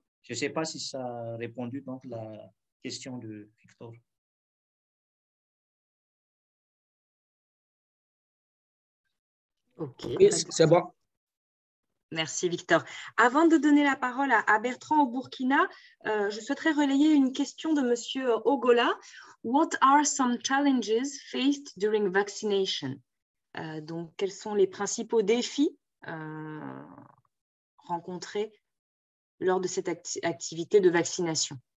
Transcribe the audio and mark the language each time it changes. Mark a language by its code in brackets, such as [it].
[fr] Je ne sais pas si ça a répondu donc la question de Victor. Ok, c'est bon. Merci Victor. Avant de donner la parole à Bertrand au Burkina, je souhaiterais relayer une question de Monsieur Ogola. [en] What are some challenges faced during vaccination? [fr] Donc, quels sont les principaux défis rencontrés lors de cette activité de vaccination?